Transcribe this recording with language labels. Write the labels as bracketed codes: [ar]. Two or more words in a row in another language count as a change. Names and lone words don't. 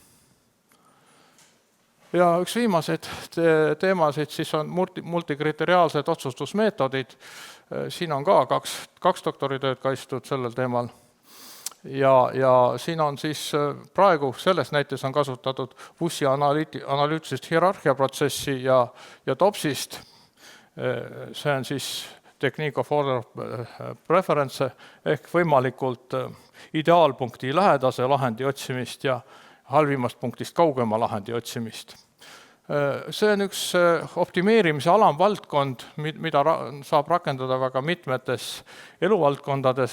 [et] Ja üks viimased teemasid siis on multikriteriaalsed otsustusmeetodid. Siin on ka kaks doktoritööd kaitstud sellel teemal. Ja siin on siis praegu selles näites on kasutatud Wussi analüütilist hierarhiaprotsessi ja TOPSist. See on siis [en] technique of order preference [et] ehk võimalikult ideaalpunkti lähedase lahendi otsimist ja halvimast punktist kaugema lahendi otsimist. See on üks optimeerimise alamvaldkond, mida saab rakendada väga mitmetes eluvaldkondades.